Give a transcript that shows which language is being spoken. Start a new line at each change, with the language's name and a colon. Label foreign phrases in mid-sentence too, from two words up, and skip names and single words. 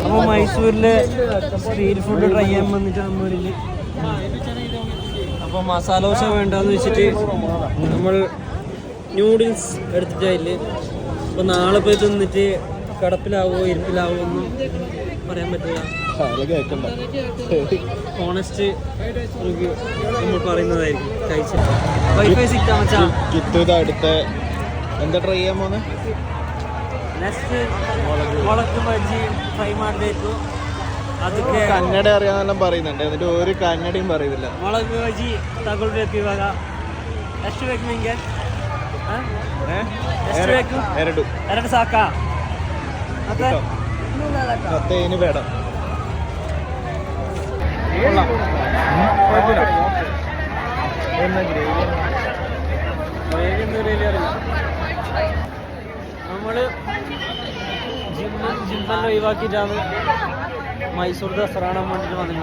Malayalam: അപ്പോൾ മൈസൂരിലെ
English: street food
Malayalam: ട്രൈ ചെയ്യാൻ വന്നിട്ട് നമ്മളിൽ അപ്പോൾ മസാല ദോശ വേണ്ടെന്ന് വെച്ചിട്ട് നമ്മൾ ന്യൂഡിൽസ് എടുത്തിട്ടായില്ലേ. അപ്പോൾ നാളെ പോയി തിന്നിട്ട് കിടപ്പിലാവോ ഇരിപ്പിലാവോ ഒന്നും പറയാൻ പറ്റില്ല.
English: honest review
Malayalam: നമ്മൾ പറയുന്നതായിരിക്കും കഴിച്ചിട്ട്.
Kannada: ವೈಫೈ ಸಿಗ್ತಾ ಮಚ್ಚ.
Malayalam: ಕಿತ್ತೂದ അടുത്ത എന്താ ട്രൈ ചെയ്യാൻ പോകുന്നത്?
Kannada: ನೆಕ್ಸ್ಟ್ ಮೊಳಕು ಬಜ್ಜಿ ಫ್ರೈ ಮಾಡಬೇಕು. ಅದಕ್ಕೆ
Malayalam: ಕನ್ನಡ അറിയാമെന്നെല്ലാം പറയുന്നുണ്ട്, എന്നിട്ട് ഒരു കന്നഡയും പറയുന്നില്ല.
Kannada: ಮೊಳಕು ಬಜ್ಜಿ ತಗೊಳ್ಬೇಕು ಇವಾಗ. ಎಷ್ಟು ಬೇಕು ನಿಮಗೆ? ಎಷ್ಟು ಬೇಕು? ಎರಡು ಸಾಕಾ? ಮತ್ತೆ
Malayalam: ഇനി വേണം. നമ്മള് ജിമ്മെല്ലാം ഒഴിവാക്കിയിട്ടാണ് മൈസൂർ ദസറ കാണാൻ വേണ്ടിട്ട് വന്നത്.